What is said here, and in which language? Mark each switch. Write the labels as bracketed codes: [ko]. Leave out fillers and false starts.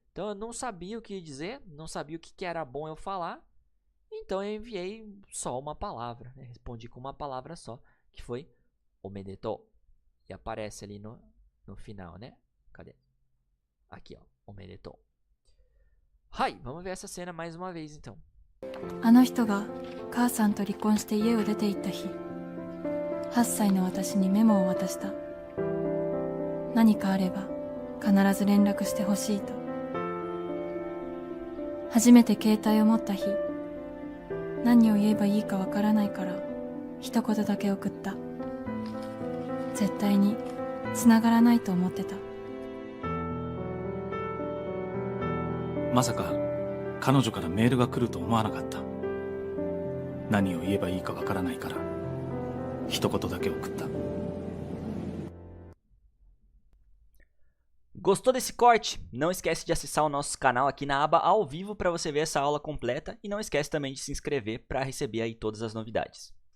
[pt] Então eu não sabia o que dizer, não sabia o que era bom eu falar, então eu enviei só uma palavra, né? Respondi com uma palavra só, que foi omedetou. E aparece ali no final, né? Cadê? Aqui, ó, omedetou. Hai, vamos ver essa cena mais uma vez então. [ja] あの人が母さんと離婚して家を出て行った日、8歳の私にメモを渡した。何かあれば必ず連絡してほしいと。初めて携帯を持った日、何を言えばいいかわからないから一言だけ送った。絶対に繋がらないと思ってた。まさか彼女からメールが来ると思わなかった。何を言えばいいかわからないから一言だけ送った。 [pt] Gostou desse corte? Não esquece de acessar o nosso canal aqui na aba ao vivo para você ver essa aula completa e não esquece também de se inscrever para receber aí todas as novidades.